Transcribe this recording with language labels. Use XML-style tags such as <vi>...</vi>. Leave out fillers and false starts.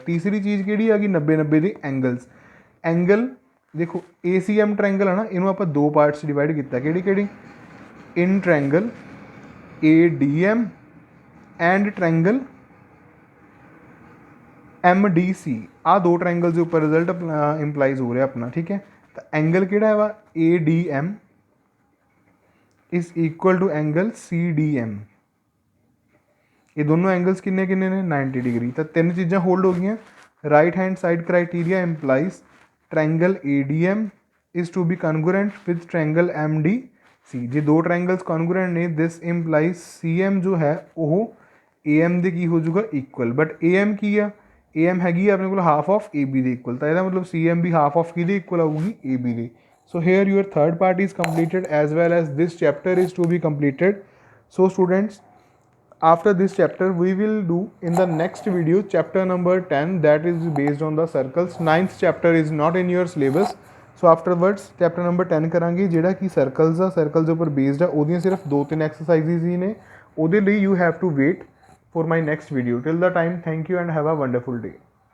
<pa>ਤੀਸਰੀ ਚੀਜ਼ ਕਿਹੜੀ ਆ ਗਈ, 90-90 ਦੇ ਐਂਗਲਸ। ਐਂਗਲ ਦੇਖੋ ਏ ਸੀ ਐਮ ਟਰਾਇੰਗਲ ਆ ਨਾ, ਇਹਨੂੰ ਆਪਾਂ ਦੋ ਪਾਰਟਸ ਡਿਵਾਈਡ ਕੀਤਾ, ਕਿਹੜੀ ਇਨ triangle A D M and triangle M D ਸੀ। ਆਹ ਦੋ ਟਰਾਇੰਗਲਸ ਦੇ ਉੱਪਰ ਰਿਜ਼ਲਟ ਇੰਪਲਾਈਜ਼ ਹੋ ਰਿਹਾ ਆਪਣਾ। ਠੀਕ ਹੈ, ਤਾਂ ਐਂਗਲ ਕਿਹੜਾ ਵਾ, A D M is equal to angle ਸੀ D M. ਇਹ ਦੋਨੋਂ ਐਂਗਲਸ ਕਿੰਨੇ ਨੇ, 90 ਡਿਗਰੀ। ਤਾਂ ਤਿੰਨ ਚੀਜ਼ਾਂ ਹੋਲਡ ਹੋ ਗਈਆਂ,</pa> <en>right hand side criteria implies triangle ADM is to be congruent with triangle MDC।</en> <pa>ਜੇ ਦੋ triangles congruent ਨੇ this implies CM ਜੋ ਹੈ ਉਹ AM ਦੇ ਕੀ ਹੋ ਜਾਊਗਾ equal, but AM ਕੀ ਆ, AM ਹੈਗੀ ਆ ਆਪਣੇ ਕੋਲ ਹਾਫ ਆਫ AB ਦੇ equal, ਤਾਂ ਇਹਦਾ ਮਤਲਬ CM ਵੀ ਹਾਫ ਆਫ ਕਿਹਦੇ equal ਆਊਗੀ AB ਦੇ।</pa> <en>So here your third part is completed as well as this chapter is to be completed. So students, after this chapter we will do in the next video chapter number 10 that is based on the circles. Ninth chapter is not in your syllabus, so afterwards chapter number 10</en> <pa>ਕਰਾਂਗੇ ਜਿਹੜਾ ਕਿ circles ਆ, circles ਦੇ ਉੱਪਰ based ਆ, ਉਹਦੀਆਂ ਸਿਰਫ 2-3 exercises ਹੀ ਨੇ, ਉਹਦੇ ਲਈ</pa> <en>you have to wait for my next video. Till the time, thank you and have a wonderful day.</en>